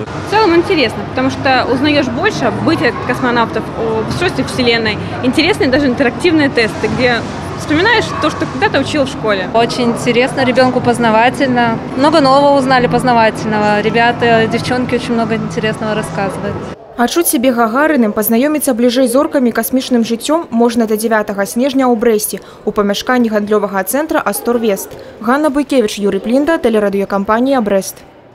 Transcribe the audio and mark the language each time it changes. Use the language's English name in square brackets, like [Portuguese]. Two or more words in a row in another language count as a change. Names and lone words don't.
[Russian] В целом интересно, потому что узнаешь больше об бытии космонавтов, об устройстве Вселенной. Интересные даже интерактивные тесты, где вспоминаешь то, что когда-то учил в школе. Очень интересно, ребенку познавательно. Много нового узнали познавательного. Ребята, девчонки очень много интересного рассказывают. [Belarusian] Адчуць сябе Гагарыным, пазнаёміцца бліжэй з зоркамі і касмічным жыццём можна да 9 снежня ў Брэсце у памяшканні гандлёвага цэнтра «Астор Вест». Ганна Буйкевіч, Юрий Плінда, тэлерадыёкампанія «Брэст».